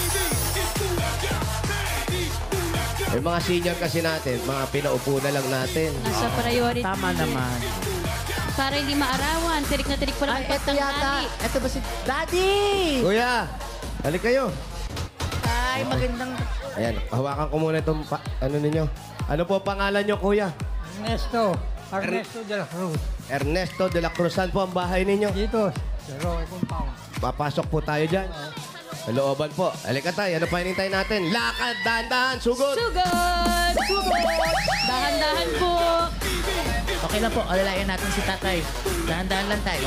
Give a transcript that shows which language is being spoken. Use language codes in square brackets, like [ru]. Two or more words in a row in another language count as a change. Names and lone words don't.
[tl] Yung mga senior kasi natin, mga pinaupo na lang natin. Nasa priority. Tama naman. Para hindi maarawan. Tirik na tirik pa lang Ay, ang eto yata. pagtanghali. Eto ba si Daddy? Kuya, halik kayo. Ay, magandang... Ayan, hawakan ko muna itong ano ninyo. Ano po pangalan nyo, kuya? Ernesto. Ernesto de la Cruz. Ernesto de la Cruz. Saan po ang bahay ninyo? Dito, sa Roque Compound. Papasok po tayo dyan. Sa looban po. Halika tayo. Ano pa hinintay natin? Lakad, dahan-dahan, sugod. Sugod! Sugod! Dahan-dahan po. Okay lang po, alalayan natin si tatay. Dahan-dahan lang tayo.